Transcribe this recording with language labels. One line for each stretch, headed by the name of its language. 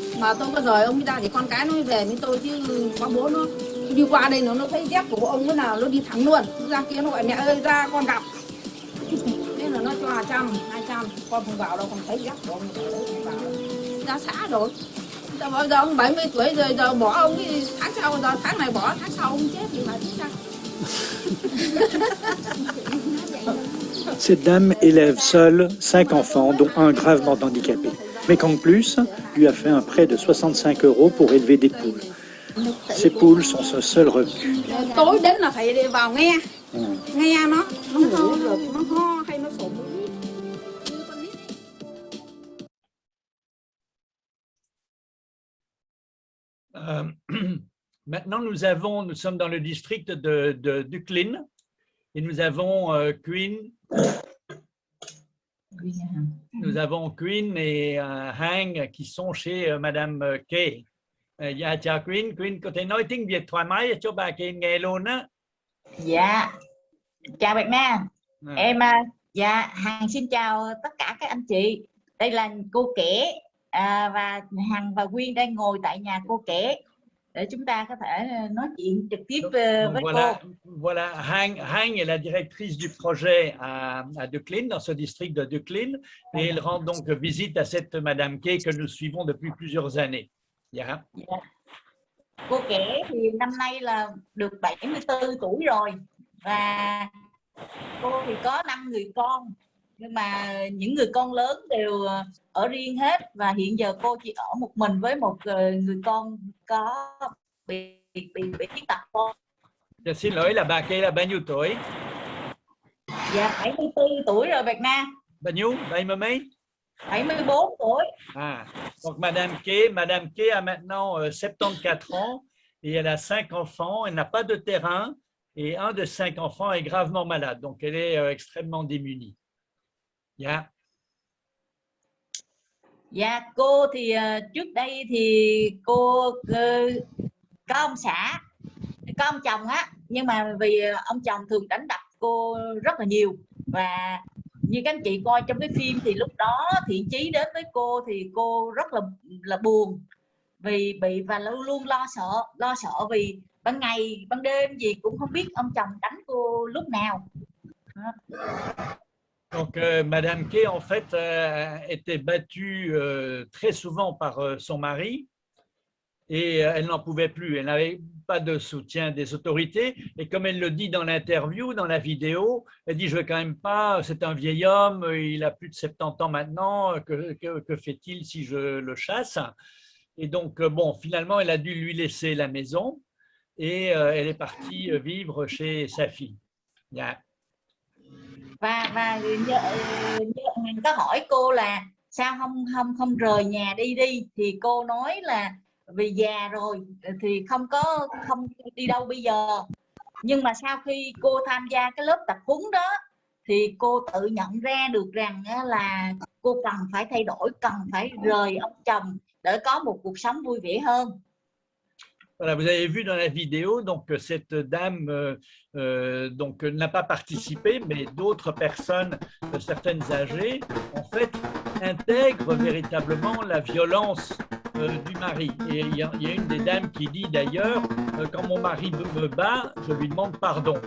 Vietnamese: Mà tôi có rời ông đi ra thì con cái nó mới về với tôi, chứ có bố nó đi qua đây nó thấy dép của ông thế nào nó đi thẳng luôn, nó ra kia nó gọi mẹ ơi ra con gặp. Nên là nó cho 100, 200, con không vào đâu, con thấy dép của ông ở đấy không vào. Ra xã rồi. Bây giờ ông 70 tuổi rồi, giờ bỏ ông thì tháng sau, giờ tháng này bỏ, tháng sau ông chết thì phải chết ra.
French: Cette dame élève seule 5 enfants, dont un gravement handicapé. Mais qu'en plus, lui a fait un prêt de 65 € pour élever des poules. Ces poules sont son seul revenu.
Vietnamese: Tối đến là phải vào nghe nó ngủ rồi nó ho hay nó sổ mũi.
French: Maintenant, nous sommes dans le district de Duklin et nous avons Queen et Hang qui sont chez Madame Kay.
Vietnamese: Dạ chào Queen có thể nói tiếng Việt thoải mái cho bà Kay nghe luôn á. Dạ, chào bạn Nam. Em dạ Hằng xin chào tất cả các anh chị. Đây là cô Kẻ và Hằng và Quyên đang ngồi tại nhà cô Kẻ để chúng ta có thể nói chuyện trực tiếp với
French: voilà,
Vietnamese: cô.
French: Voilà, Hang est la directrice du projet à Duklin, dans ce district de Duklin, et elle rend donc visite à cette Madame Kay que nous suivons depuis plusieurs années. Yeah.
Vietnamese: Dạ. Cô Kẻ thì năm nay là được 74 tuổi rồi và cô thì có 5 người con, nhưng mà những người con lớn đều ở riêng hết và hiện giờ cô chỉ ở một mình với một người con có bị khuyết tật thôi. Dạ, xin lỗi là bà Kay là bao nhiêu tuổi? Dạ 74 tuổi rồi Việt Nam. Bao nhiêu? 70 mấy? 74 tuổi.
French: Donc Madame Kay a maintenant 74 ans et elle a 5 enfants, elle n'a pas de terrain et un de 5 enfants est gravement malade, donc elle est extrêmement démunie. Yeah.
Vietnamese: Dạ cô thì trước đây thì cô có ông xã, có ông chồng á, nhưng mà vì ông chồng thường đánh đập cô rất là nhiều và như các anh chị coi trong cái phim thì lúc đó Thiện Chí đến với cô thì cô rất là buồn vì bị và luôn lo sợ vì ban ngày ban đêm gì cũng không biết ông chồng đánh cô lúc nào.
French: Donc Madame Kay en fait était battue très souvent par son mari et elle n'en pouvait plus, elle n'avait pas de soutien des autorités et comme elle le dit dans l'interview, dans la vidéo, elle dit je vais quand même pas, c'est un vieil homme, il a plus de 70 ans maintenant, que fait-il si je le chasse? Et donc bon, finalement elle a dû lui laisser la maison et elle est partie vivre chez sa fille. Yeah.
Vietnamese: Và mình có hỏi cô là sao không rời nhà đi thì cô nói là vì già rồi thì không đi đâu bây giờ. Nhưng mà sau khi cô tham gia cái lớp tập huấn đó thì cô tự nhận ra được rằng là cô cần phải thay đổi, cần phải rời ông chồng để có một cuộc sống vui vẻ hơn.
French: Voilà, vous avez vu dans la vidéo, donc cette dame donc n'a pas participé, mais d'autres personnes, certaines âgées, en fait, intègrent véritablement la violence du mari. Et il y a une des dames qui dit d'ailleurs, quand mon mari me bat, je lui demande pardon.